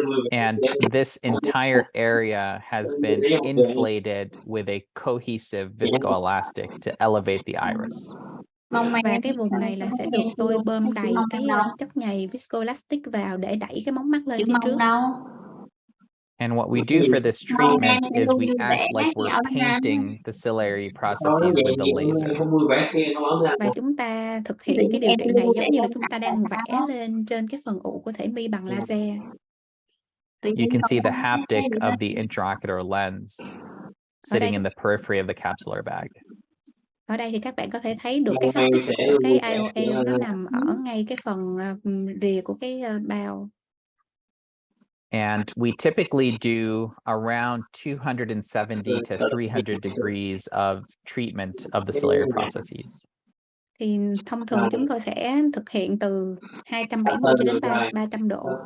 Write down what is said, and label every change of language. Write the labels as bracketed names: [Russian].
[English] And this entire area has been inflated with a cohesive viscoelastic to elevate the iris. [Vietnamese] Và cái vùng này là sẽ được tôi bơm đầy cái chất nhầy viscoelastic vào để đẩy cái móng mắt lên phía trước. [English] And what we do for this treatment is we act like we're painting the ciliary processes with the laser. [Vietnamese] Và chúng ta thực hiện cái điều trị này giống như là chúng ta đang vẽ lên trên cái phần ụ của thể mi bằng laser. [English] You can see the haptic of the intraocular lens sitting in the periphery of the capsular bag. [Vietnamese] Ở đây thì các bạn có thể thấy được cái haptic của cái IOL nó nằm ở ngay cái phần rìa của cái bao. [English] And we typically do around 270 to 300 degrees of treatment of the ciliary processes. [Vietnamese] Thì thông thường chúng tôi sẽ thực hiện từ 270 cho đến 300 độ.